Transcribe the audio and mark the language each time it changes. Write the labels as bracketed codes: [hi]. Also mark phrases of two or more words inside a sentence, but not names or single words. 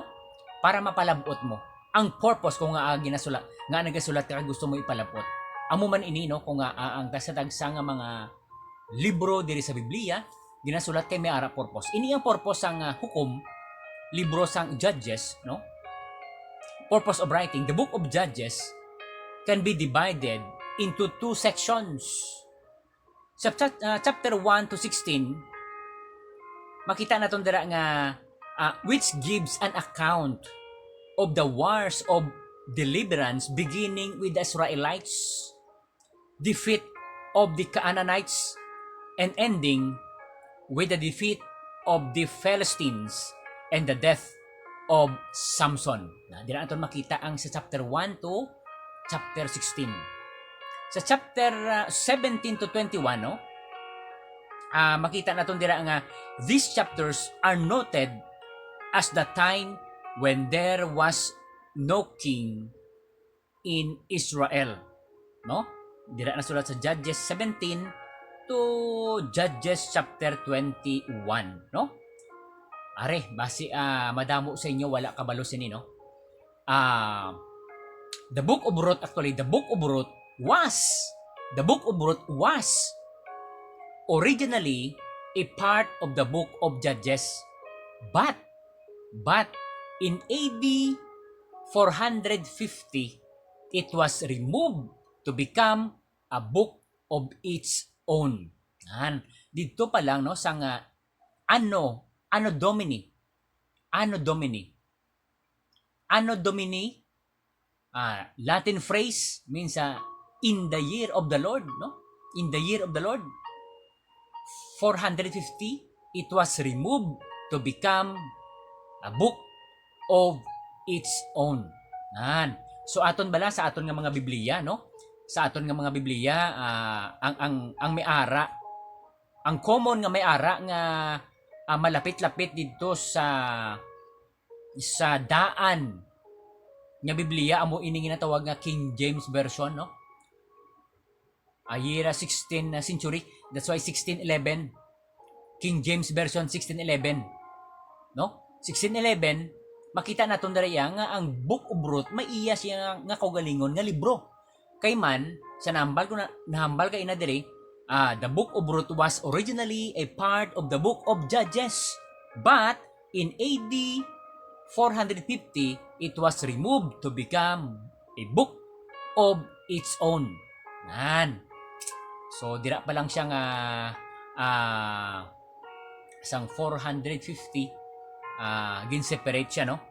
[hil] Para mapalabot mo. Ang purpose kung nga ginasulat, nga nagasulat ka gusto mo ipalabot. Amo man ini, no, kung nga ang tagsa nga mga libro diri sa Biblia ginasulat kay may ara purpose. Ini ang purpose sang hukom, libro sang Judges, no? [en] Purpose of writing, the Book of Judges can be divided into two sections. [hil] Sa chapter 1 to 16, makita naton dira nga [en] which gives an account of the wars of deliverance beginning with the Israelites, defeat of the Canaanites, and ending with the defeat of the Philistines and the death of Samson. [hil] Dira naton makita ang sa chapter 1 to chapter 16. Sa chapter 17 to 21, no? Makita naton dira nga [en] these chapters are noted as the time when there was no king in Israel, [hil] no? Dira na sulat sa Judges 17 to Judges chapter 21, no? Are, basi madamo sa inyo wala kabalo sini, no? [en] The Book of Ruth, actually, the Book of Ruth was originally a part of the Book of Judges, but in AD 450 it was removed to become a book of its own. [hil] Dito pa lang, no, sang Anno Domini, [en] Latin phrase means in the year of the Lord, [hil] no? [en] In the year of the Lord 450 it was removed to become a book of its own. [hil] So aton bala sa aton nga mga Biblia, no? Sa aton nga mga Biblia, ang may ara, ang common nga may ara nga malapit-lapit dito sa daan nga Biblia amo ini ginatawag nga King James version, no? [en] Year 16th century. That's why 1611. King James version 1611. [hil] No? 1611, makita naton diri nga ang Book of Ruth may iya siya nga kaugalingon nga libro. Kay man sa nahambal kay ina diri, [en] the Book of Ruth was originally a part of the Book of Judges. But in AD 450, it was removed to become a book of its own. [hil] Nan. So dira pa lang siya nga isang 450 gin-separate siya, no?